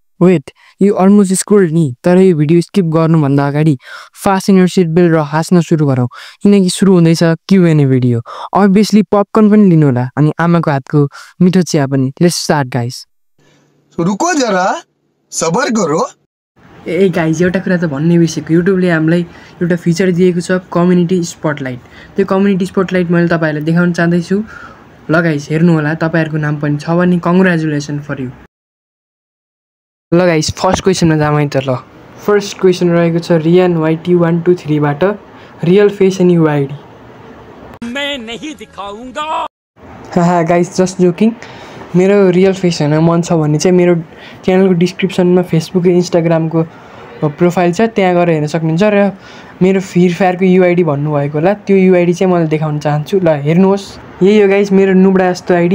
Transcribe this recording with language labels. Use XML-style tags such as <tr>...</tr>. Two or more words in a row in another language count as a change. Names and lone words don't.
<ne>वेट, यो</ne> <en>almost scroll</en> <ne>नि, तर यो भिडियो स्किप गर्नुभन्दा अगाडि</ne> <en>fast in seat belt</en> <ne>र हाँस्न सुरु गरौँ, किनकि सुरु हुँदैछ Q&A भिडियो। अभियसली पपकर्न पनि लिनु होला अनि आमाको हातको मिठो चिया पनि।</ne> <en>Let's start guys.</en> <hi>रुको जरा, सबर करो।</hi> <ne>ए गाइज, एउटा कुरा त भन्नै बिर्सेको, युट्युबले हामीलाई एउटा फिचर दिएको छ</ne> <en>community spotlight.</en> <ne>त्यो</ne> <en>community spotlight</en> <ne>मैले तपाईँहरूलाई देखाउन चाहदैछु। ल गाइज हेर्नु होला, तपाईँहरूको नाम पनि छ भने</ne> <en>congratulation for you.</en> <ne>ल गाइस, फर्स्ट क्वेसनमा जाउँ है त। ल</ne> <en>first question</en> <ne>रहेको छ रियान YT123 बाट,</ne> <en>real face and</en> <ne>UID।</ne> <hi>मैं नहीं दिखाऊंगा। हाहा</hi> <en>guys, just joking.</en> <ne>मेरो</ne> <en>real face</en> <ne>हेर्न मन छ भने चाहिँ मेरो च्यानलको डिस्क्रिप्सनमा फेसबुक इन्स्टाग्रामको प्रोफाइल छ, त्यहाँ गएर हेर्न सक्नुहुन्छ। र मेरो फ्री फायरको UID भन्नुभएको होला, त्यो UID चाहिँ मैले देखाउन चाहन्छु। ल हेर्नुहोस्, यही हो गाइस मेरो नुबडा जस्तो आइडी।</ne>